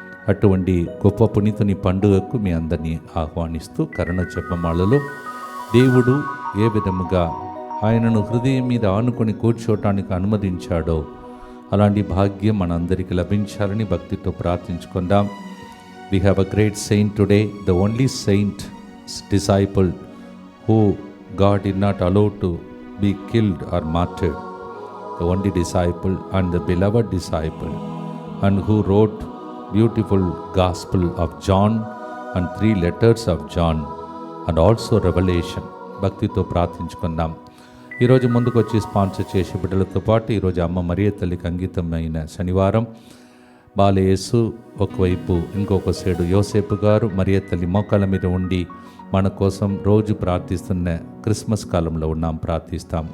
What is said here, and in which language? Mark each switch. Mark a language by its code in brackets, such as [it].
[te] అటువంటి గొప్ప పునీతుని పండుగకు మీ అందరినీ ఆహ్వానిస్తూ కరుణ జపమాలలో దేవుడు ఏ విధముగా ఆయనను హృదయం మీద ఆనుకొని కూర్చోటానికి అనుమతించాడో అలాంటి భాగ్యం మనందరికీ లభించాలని భక్తితో ప్రార్థించుకుందాం. [en] We have a great saint today, the only saint disciple who God did not allow to be killed or martyred, the only disciple and the beloved disciple, and who wrote beautiful Gospel of John and 3 letters of John and also Revelation. [te] భక్తితో ప్రార్థించుకుందాం. ఈరోజు ముందుకు వచ్చి sponsor చేసే బిడ్డలతో పాటు ఈరోజు అమ్మ మరియ తల్లికి అంకితమైన శనివారం. బాలయేసు ఒకవైపు, ఇంకొక సైడు యోసేపు గారు మరియ తల్లి మోకాళ్ళ మీద ఉండి మన కోసం రోజు ప్రార్థిస్తున్న క్రిస్మస్ కాలంలో ఉన్నాం, ప్రార్థిస్తాం.